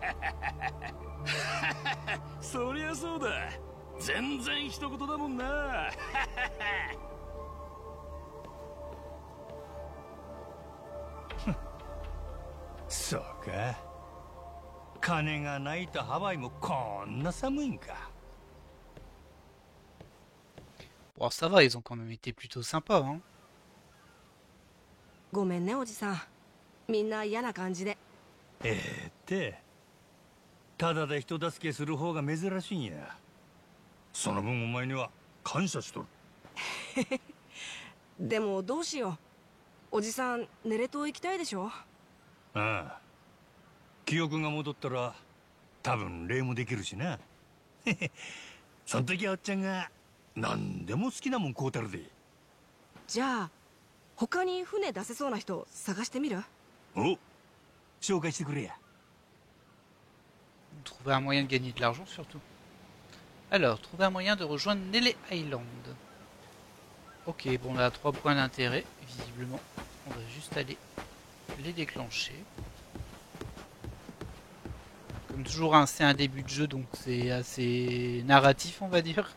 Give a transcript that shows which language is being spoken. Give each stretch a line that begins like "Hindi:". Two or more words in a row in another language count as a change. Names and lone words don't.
Japanese: そりゃそうだ。全然一言だもんな。そうか。金がないとハワイもこんな寒いんか。
French: Bon, ça va, ils ont quand même été plutôt sympas, hein.
Japanese: ごめんねおじさん、みんな嫌な感じで。ただで人助けする方が珍しいんや。その分お前には感謝しとる。でもどうしよう、おじさんネレ島行きたいでしょ。ああ、記憶が戻ったら多分礼もできるしな。そん時はおっちゃんが何でも好きなもん買うたるで。じゃあ他に船出せそうな人探してみる？お、紹介してくれや。
French: Trouver un moyen de gagner de l'argent surtout. Alors, trouver un moyen de rejoindre Nele Island. Ok, bon, on a 3 points d'intérêt, visiblement. On va juste aller les déclencher. Comme toujours, hein, c'est un début de jeu, donc c'est assez narratif, on va dire.